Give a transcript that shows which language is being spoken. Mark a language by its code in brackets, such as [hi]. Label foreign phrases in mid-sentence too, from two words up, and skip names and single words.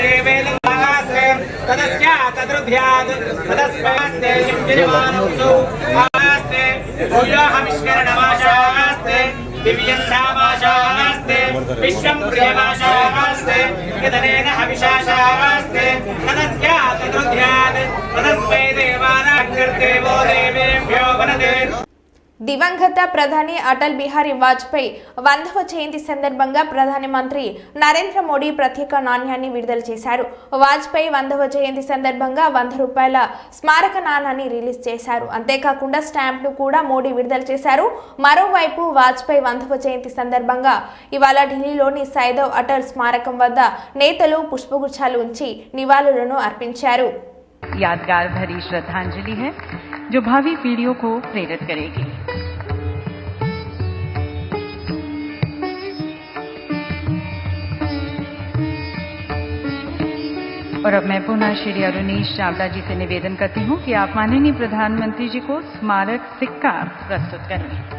[sa] तदस्या तद्रुध्यात् तदुध्यात् तदस्मास्ते यज्ञमानोऽसौ आस्ते भूयोहमिष्करणमाशास्ते दिव्यन्धामाशास्ते विश्वं प्रियमाशास्ते यदनेन हविषाशास्ते तदस्यात् तदुध्यात् तदस्मै देवानाग्निर्देवो देवेभ्यो वनते। [te] దివంగత ప్రధాని అటల్ బిహారీ వాజ్పేయి 100వ జయంతి సందర్భంగా ప్రధాని మంత్రి నరేంద్ర మోడీ ప్రత్యేక నాణ్యాన్ని విడుదల చేశారు. వాజ్పేయి 100వ జయంతి సందర్భంగా 100 రూపాయల స్మారక నాణాన్ని రిలీజ్ చేశారు. అంతేకాకుండా స్టాంప్ను కూడా మోడీ విడుదల చేశారు. మరోవైపు వాజ్పేయి 100వ జయంతి సందర్భంగా ఇవాళ ఢిల్లీలోని సైదవ్ అటల్ స్మారకం వద్ద నేతలు పుష్పగుచ్చాలు ఉంచి నివాళులను అర్పించారు. [hi] यादगार भरी श्रद्धांजलि है जो भावी पीढ़ियों को प्रेरित करेगी। और अब मैं पुनः श्री अरुणेश चावला जी से निवेदन करती हूं कि आप माननीय प्रधानमंत्री जी को स्मारक सिक्का प्रस्तुत करें।